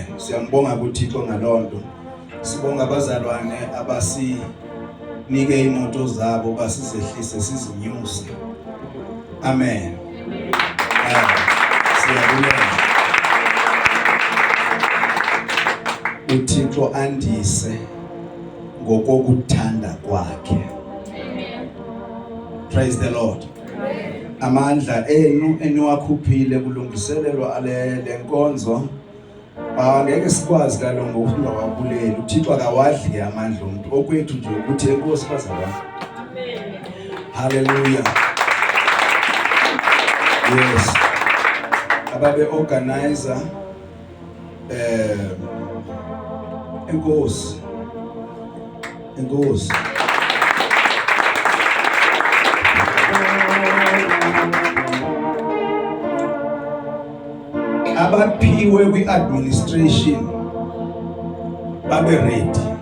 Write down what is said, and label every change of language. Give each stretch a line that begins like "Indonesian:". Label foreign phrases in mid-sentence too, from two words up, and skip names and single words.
Xhosa: Siyambonga kuThixo ngalonto. Sibonga abazalwane abasinike imoto zabo basizehlise sizinyuse. Amen. Siyabulela. uThixo andise ngokokuthanda kwakhe.
English: Praise the Lord.
Xhosa: Amandla enu eniwakhuphile kulungiselelwa le nkonzo ngeke sikwazi kalongo ngokungawabulela. uThixo akawadli amandla umuntu. Okwethu nje ukuthi enkosi bazalwane.
English: Amen. Hallelujah. Yes.
Xhosa: Ababe organizer enkosi. Abaphiwe kwi-administration babe ready.